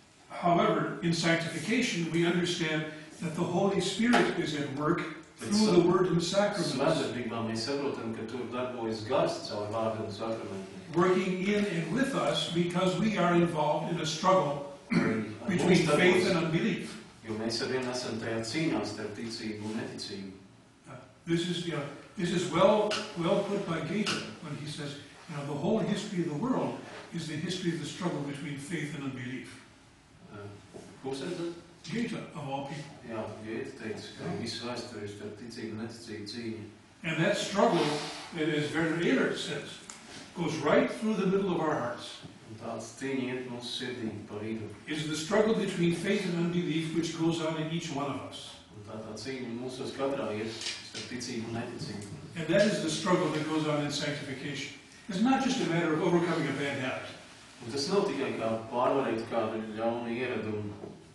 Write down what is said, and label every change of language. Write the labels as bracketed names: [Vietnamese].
[English] However, in sanctification, we understand that the Holy Spirit is at work through the Word and sacraments. [Latvian] Svētdarbībā mēs saprotam, ka tur darbojas gars caur vārdu un sakramentiem. [English] Working in and with us because we are involved in a struggle between faith and unbelief. [Latvian] Jo mēs ar vienu esam tajā cīņā starp ticību un neticību. [English] This is well put by Goethe when he says, the whole history of the world is the history of the struggle between faith and unbelief. [Latvian] Kurš redzat? [English] Goethe, of all people. [Latvian] Jā, Gēta teica, ka visu vēsturi ir starp ticību un neticību cīņa. [English] And that struggle, as Werner Ehlert says, goes right through the middle of our hearts. [Latvian] Un tāds cīņa iet mūsu sirdī pa vidu. [English] It is the struggle between faith and unbelief which goes on in each one of us. [Latvian] Un tā cīņa mūsos katrā iet starp ticību un neticību. [English] And that is the struggle that goes on in sanctification. It's not just a matter of overcoming a bad habit. [Latvian] Un tas nav tikai kā pārvarēt kādu ļaunu ieradumu.